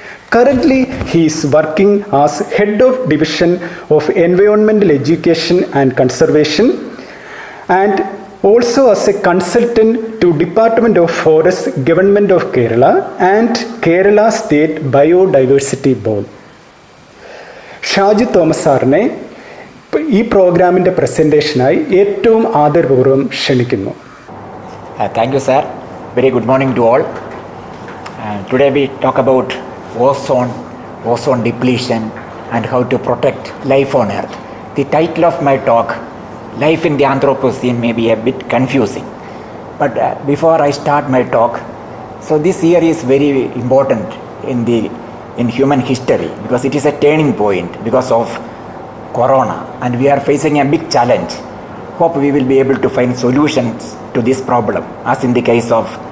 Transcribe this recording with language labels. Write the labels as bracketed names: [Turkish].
[English] Currently, he is working as head of Division of Environmental Education and Conservation and also as a consultant to Department of Forests, Government of Kerala and Kerala State Biodiversity Board. [Malayalam] Shaju Thomas സാറിനെ ഈ പ്രോഗ്രാമിൻ്റെ പ്രസൻറ്റേഷനായി ഏറ്റവും ആദരപൂർവ്വം ക്ഷണിക്കുന്നു. [English] Thank you, sir. Very good morning to all. Today we talk about ozone depletion and how to protect life on Earth. The title of my talk, Life in the Anthropocene, may be a bit confusing. But before I start my talk, so this year is very important in human history because it is a turning point because of corona and we are facing a big challenge. Hope we will be able to find solutions to this problem as in the case of